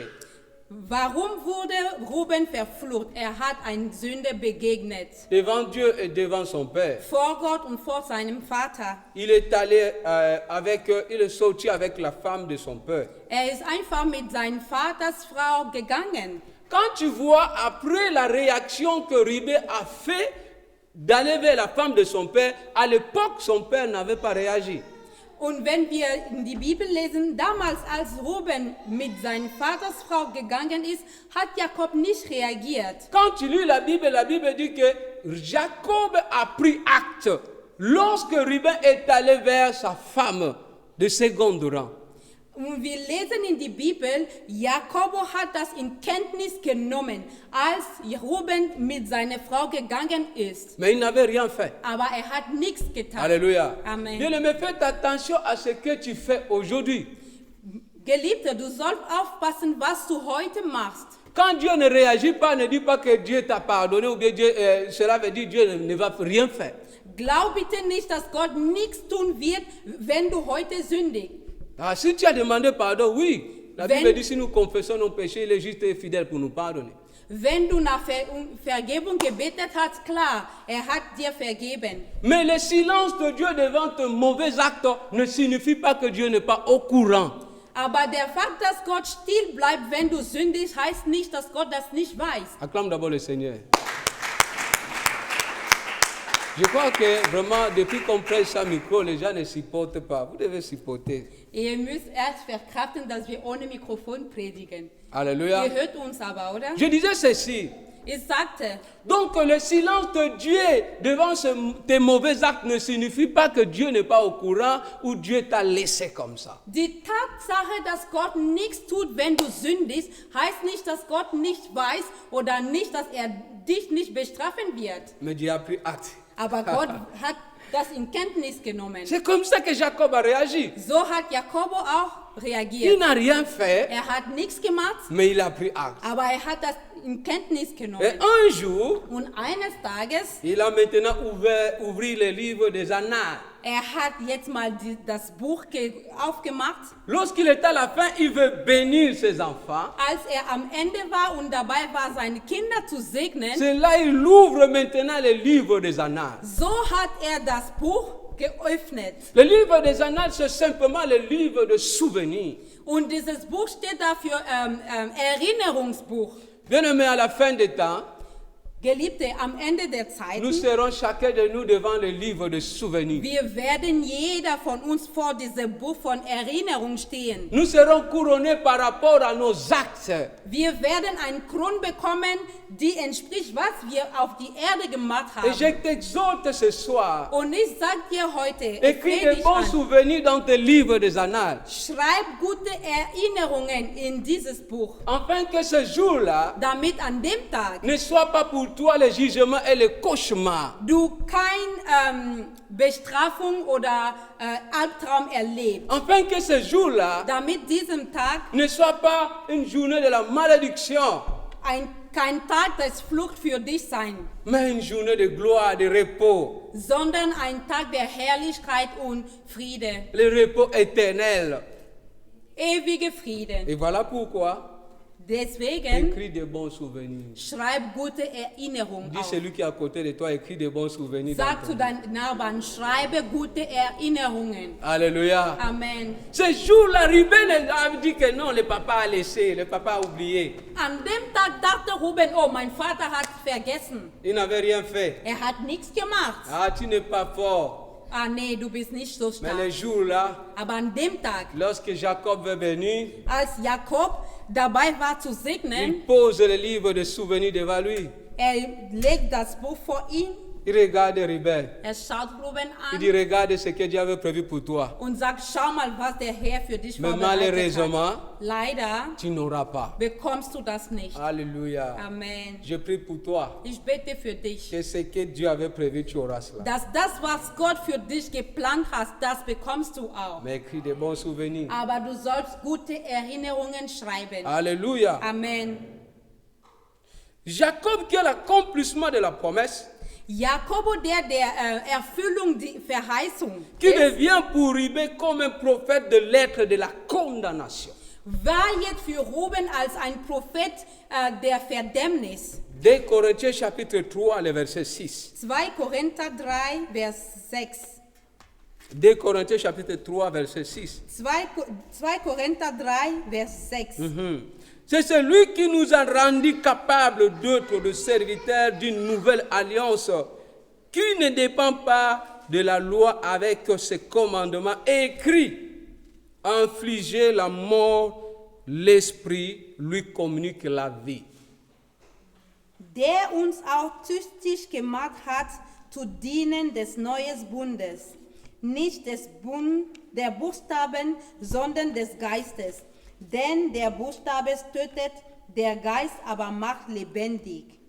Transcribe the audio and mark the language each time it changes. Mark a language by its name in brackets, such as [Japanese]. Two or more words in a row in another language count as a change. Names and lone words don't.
[German] Warum wurde Ruben verflucht? Hat eine Sünde begegnet. [French] Devant Dieu et devant son père. [German] Vor Gott und vor seinem Vater. [French] Il est allé il est sorti avec la femme de son père. [German] Ist einfach mit seiner Vatersfrau gegangen. [French] Quand tu vois après la réaction que Ribé a fait d'aller vers la femme de son père, à l'époque son père n'avait pas réagi. [German] Und wenn wir in die Bibel lesen, damals als Ruben mit seiner Vatersfrau gegangen ist, hat Jakob nicht reagiert. [French] Quand tu lis la Bible dit que Jacob a pris acte lorsque Ribé est allé vers sa femme de seconde rang. [German] Und wir lesen in die Bibel, Jakob hat das in Kenntnis genommen, als Ruben mit seiner Frau gegangen ist. [French] Mais il n'avait rien fait. [German] Aber hat nichts getan. [French] Alléluia. [German] Amen. [French] Bien-aimé, fais attention à ce que tu fais aujourd'hui. [German] Geliebter, du sollst aufpassen, was du heute machst. [French] Quand Dieu ne réagit pas, ne dis pas que Dieu t'a pardonné ou bien cela veut dire que Dieu ne va rien faire. [German] Glaub bitte nicht, dass Gott nichts tun wird, wenn du heute sündigst. [French] Ah, si tu as demandé pardon, oui. La [German] Wenn- [French] Bible dit si nous confessons nos péchés, il est juste et fidèle pour nous pardonner. [German] Wenn du nach Vergebung gebetet hast, klar, hat dir vergeben. [French] Mais le silence de Dieu devant un mauvais acte ne signifie pas que Dieu n'est pas au courant. [German] Aber der Fakt, dass Gott still bleibt, wenn du sündigst, heißt nicht, dass Gott das nicht weiß. [French] Acclame d'abord le Seigneur. Je crois que vraiment, depuis qu'on prêche ça micro, les gens ne supportent pas. Vous devez supporter. [German] Ihr müsst erst verkraften, dass wir ohne Mikrofon predigen. [French] Alléluia. [German] Ihr hört uns aber, oder? [French] Je disais ceci. [German] Ich sagte, [French] Donc le silence de Dieu devant tes mauvais actes ne signifie pas que Dieu n'est pas au courant ou Dieu t'a laissé comme ça. [German] die Tatsache, dass Gott nichts tut, wenn du sündigst, heißt nicht, dass Gott nicht weiß oder nicht, dass er dich nicht bestrafen wird. [French] Mais Dieu a pris acte. [German] Aber Gott hat das in Kenntnis genommen. [French] C'est comme ça que Jacob a réagi. [German] So hat Jakob auch [French] Il [German] reagiert. [French] n'a rien fait, [German] Hat nichts gemacht, [French] mais il a pris acte. [German] aber hat das in Kenntnis [French] Et [German] genommen. [French] un jour, [German] Und eines Tages, [French] il a maintenant ouvert le livre des Annales. [German] hat jetzt mal das Buch aufgemacht. [French] Lorsqu'il est à la fin, il veut bénir ses enfants. [German] Als am Ende war und dabei war, seine Kinder zu segnen, [French] C'est là il ouvre maintenant le livre des Annales. [German] so hat das Buch geöffnet. [French] Le livre des Annales, c'est simplement le livre de souvenirs. [German] Und dieses Buch steht dafür Erinnerungsbuch. [French] Bien-aimés, à la fin des temps, [German] Geliebte, am Ende der [French] nous [German] Zeiten, [French] serons chacun de nous devant le livre de souvenirs. [German] wir werden jeder von uns vor diesem Buch von Erinnerung stehen. [French] Nous serons couronnés par rapport à nos actes. [German] Wir werden eine Krone bekommen, die entspricht, was wir auf die Erde gemacht [French] Et je [German] haben. [French] t'exhorte ce soir, [German] Und ich sage dir heute, [French] écris [German] flehe [French] de [German] dich [French] bons [German] an, [French] souvenirs dans tes livres des Annales. [German] schreib gute Erinnerungen in dieses Buch, [French] Afin que ce jour-là [German] damit an dem Tag [French] ne soit pas pour toi le jugement et le cauchemar. [German] du kein Bestrafung oder Albtraum erlebst. [French] Afin que ce jour-là [German] Damit diesem Tag [French] ne soit pas une journée de la malédiction, [German] kein Tag des Flucht für dich sein, [French] mais une journée de gloire, de repos, [German] sondern ein Tag der Herrlichkeit und Friede, [French] le repos éternel. [German] ewige Frieden. [French] Et voilà pourquoi, [German] Deswegen [French] écris de bons souvenirs. [German] schreib gute Erinnerungen [French] Dis [German] auf. [French] celui qui est à côté de toi, écris de bons souvenirs. dans [German] Sag [French] ton [German] zu [French] livre. [German] deinen Nachbarn, schreibe gute Erinnerungen. [French] Alléluia. [German] Amen. [French] Ce jour-là, Ruben a dit que non, le papa a laissé, le papa a oublié. [German] An dem Tag dachte Ruben, oh, mein Vater hat vergessen. [French] Il n'avait rien fait. [German] Hat nichts gemacht. [French] Ah, tu n'es pas fort. [German] Ah nee, du bist nicht so [French] Mais le [German] stark. [French] jour-là, [German] Aber an dem Tag, [French] lorsque Jacob veut venir, [German] als Jakob dabei war zu [French] il [German] segnen, [French] pose le livre de souvenirs devant lui. [German] legt das Buch vor ihn. [French] Il regarde Ruben. [German] Er schaut Ruben [French] Il dit, [German] an [French] regarde ce que Dieu avait prévu pour toi. [German] und sagt, schau mal, was der Herr für dich [French] Mais [German] vorbereitet [French] malheureusement, [German] hat. Leider [French] tu n'auras pas. [German] bekommst du das nicht. [French] Alléluia. [German] Amen. [French] Je prie pour toi [German] Ich bete für dich, [French] que ce que Dieu avait prévu, tu auras cela. [German] dass das, was Gott für dich geplant hat, das bekommst du auch. [French] Mais écris des bons souvenirs. [German] Aber du sollst gute Erinnerungen schreiben. [French] Alléluia. [German] Amen. [French] Jacob qui a l'accomplissement de la promesse, [German] Jakobo, der Erfüllung, die Verheißung [French] qui [German] ist, [French] devient pour Ruben comme un prophète de l'être de la condamnation. [German] war jetzt für Ruben als ein Prophet der Verdämmnis. [French] 2 Corinthiens chapitre 3, le verset 6. [German] 2 Korinther 3, Vers 6. [French] 2 Corinthiens chapitre 3, verset 6. [German] 2 Korinther 3, Vers 6. [French] C'est celui qui nous a rendus capables d'être des serviteurs d'une nouvelle alliance qui ne dépend pas de la loi avec ses commandements écrits. Infliger la mort, l'esprit lui communique la vie. [German] Der uns auch tüchtig gemacht hat, zu dienen des neuen Bundes. Nicht der Buchstaben, sondern des Geistes. Denn der Buchstabe tötet, der Geist aber macht lebendig.